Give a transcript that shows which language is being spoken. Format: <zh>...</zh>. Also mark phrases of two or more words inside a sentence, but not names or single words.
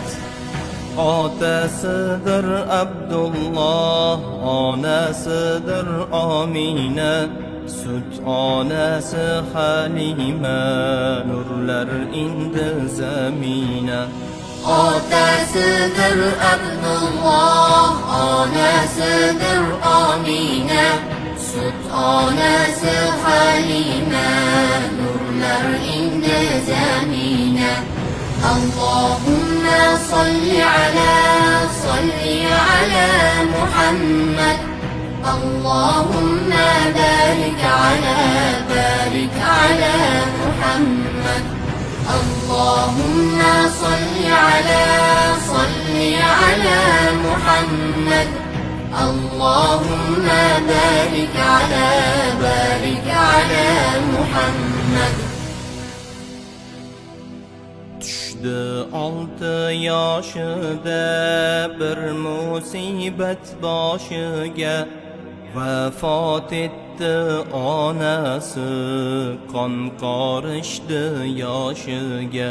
<uz>Otasidir Abdullah, onasidir Amina, sut onasi Halima, nurlar indi zamina. Otasidir Abdullah, onasidir Amina, sut onasi Halima, nurlar indi zamina.</uz> <ar>اللهم صل على محمد. اللهم بارك على محمد. اللهم صل على محمد. اللهم بارك على محمد.</ar> <uz>Düşdü 6 yoshida bir musibat boshiga, vafot etdi onasi, qon qorishdi yoshiga.</uz>